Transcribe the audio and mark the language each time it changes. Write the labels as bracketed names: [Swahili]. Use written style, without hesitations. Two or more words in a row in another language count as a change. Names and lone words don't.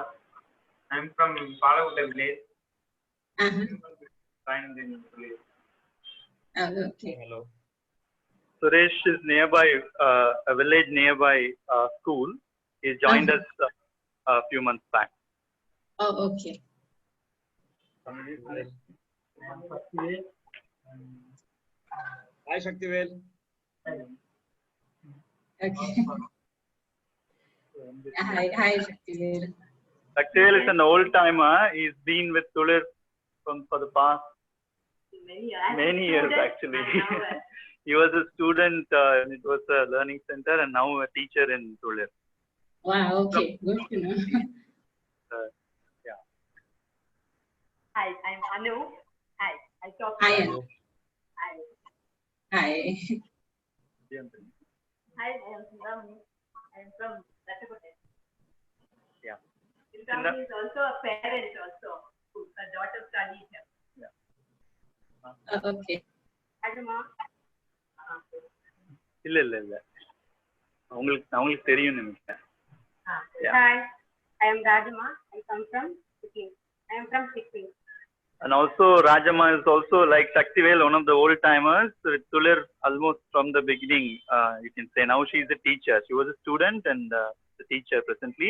[English] I'm from Palagutta village. Okay. Hello. Suresh is nearby, a village nearby school. He joined us a few months back. Oh, okay. Hi Shaktivel. Okay. Hi, Shaktivel. Saktivel is an old timer. He's been with Tulir for the past many years actually. He was a student. It was a learning center, and now a teacher in Tulir. Wow, okay, good to know. Yeah. Hi, I'm Anu. Hi, I talk. Hi, to Anu. Hi. Hi. Hi, I'm Sindhamani. I'm from Ratchakote. Yeah. Sindhamani is also a parent also, whose daughter studies here. Okay. Ajuma. [Tamil] இல்ல அவங்களுக்கு தெரியும் நினைக்கிறேன். [English] Yeah. Hi, I am Rajama. I come from Sikkim. I am from Sikkim. And also Rajama is also like Saktivel, one of the old timers with Tulir almost from the beginning. You can say now she is a teacher. She was a student and the teacher presently.